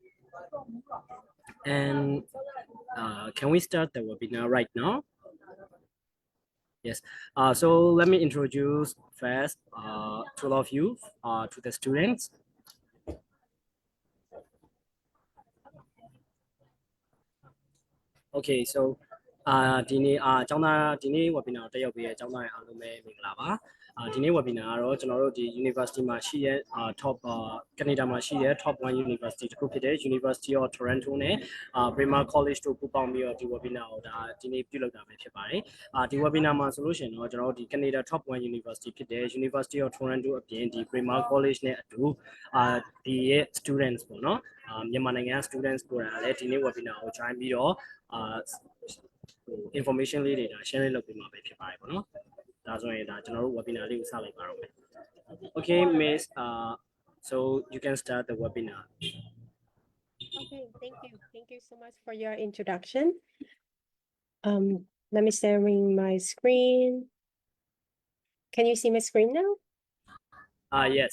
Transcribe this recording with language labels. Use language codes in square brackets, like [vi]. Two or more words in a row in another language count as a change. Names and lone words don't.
[en] And can we start the webinar right now? Yes. So let me introduce first to all of you, to the students. Okay, so [my] ဒီနေ့ကျောင်းသားဒီနေ့ webinar တက်ရောက်ပြီးတဲ့ကျောင်းသားတွေအားလုံးပဲမင်္ဂလာပါဒီနေ့ webinar ကတော့ကျွန်တော်တို့ဒီ University မှာရှိတဲ့top Canada မှာရှိတဲ့ [en] top 1 University [my] တစ်ခုဖြစ်တဲ့ University of Toronto နဲ့ Braemar College တို့ပူးပေါင်းပြီးတော့ဒီ webinar ကိုဒါဒီနေ့ပြု လုပ်တာပဲဖြစ်ပါတယ်ဒီ webinar မှာဆိုလို့ရှိရင်တော့ကျွန်တော်တို့ဒီ Canada [en] top 1 University [my] ဖြစ်တဲ့ University of Toronto အပြင်ဒီ Braemar College နဲ့အတူဒီရဲ့ students ပေါ့နော်မြန်မာနိုင်ငံ students ကိုလည်းဒီနေ့ webinar ကို join ပြီးတော့information လေးတွေဒါ share လုပ်ပေးမှာပဲဖြစ်ပါတယ်ပေါ့နော်ဒါဆိုရင်ဒါကျွန်တော်တို့ webinar လေးကိုစလိုက်ပါတော့မယ် [en] Okay miss so you can start the webinar Okay, thank you so much for your introduction. Let me sharing my screen. Can you see my screen now? Yes.